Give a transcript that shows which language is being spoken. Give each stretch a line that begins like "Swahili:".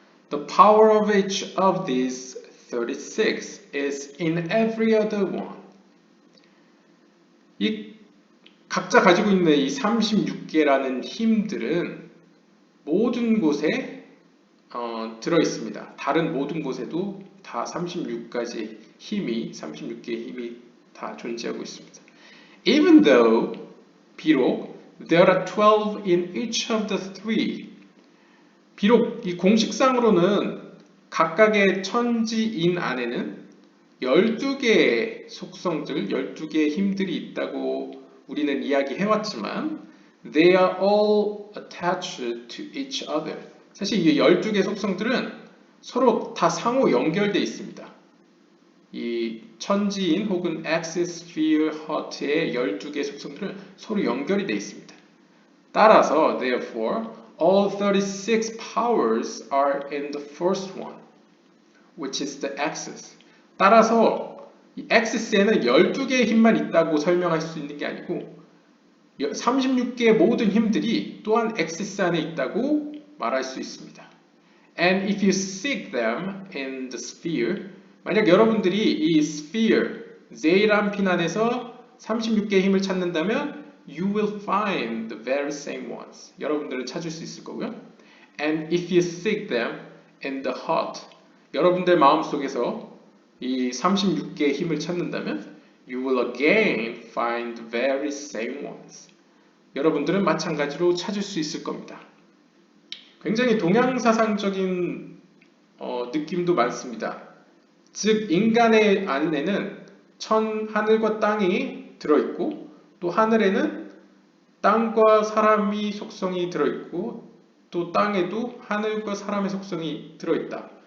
English: The power of each of these 36 is in every other one.
Korean: 이 각자 가지고 있는 이 36개라는 힘들은 모든 곳에 들어 있습니다. 다른 모든 곳에도 다 36개의 힘이 다 존재하고 있습니다.
English: Even though
Korean: 비록
English: there are 12 in each of the three.
Korean: 비록 이 공식상으로는 각각의 천지인 안에는 12개의 속성들, 12개의 힘들이 있다고 우리는 이야기해왔지만
English: they are all attached to each other.
Korean: 사실 이 12개의 속성들은 서로 다 상호 연결되어 있습니다. 이 천지인 혹은 axis, sphere, heart의 12개의 속성들은 서로 연결이 되어 있습니다. 따라서
English: therefore all 36 powers are in the first one, which is the axis.
Korean: 따라서 이 axis에는 12개의 힘만 있다고 설명할 수 있는 게 아니고 36개의 모든 힘들이 또한 axis 안에 있다고 말할 수 있습니다.
English: And if you seek them in the sphere,
Korean: 만약 여러분들이 이 sphere, 제이란핀 안에서 36개의 힘을 찾는다면
English: you will find the very same ones.
Korean: 여러분들은 찾을 수 있을 거고요.
English: And if you seek them in the heart,
Korean: 여러분들 마음속에서 이 36개의 힘을 찾는다면
English: you will again find the very same ones.
Korean: 여러분들은 마찬가지로 찾을 수 있을 겁니다. 굉장히 동양사상적인 느낌도 많습니다. 즉 인간의 안에는 하늘과 땅이 들어있고 또 하늘에는 땅과 사람이 속성이 들어있고 또 땅에도 하늘과 사람의 속성이 들어있다.